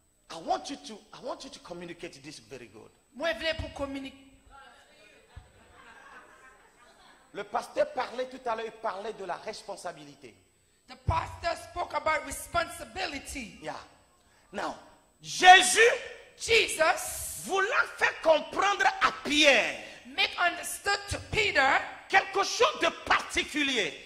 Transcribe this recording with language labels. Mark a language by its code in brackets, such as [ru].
[en] I want you to communicate this very good. [fr] moi je voulais pour communiquer. Le pasteur parlait tout à l'heure, il parlait de la responsabilité. [en] The pastor spoke about responsibility. Yeah. Now, Jésus Jesus [fr] voulant faire comprendre à Pierre [en] make understood to Peter [fr] quelque chose de particulier.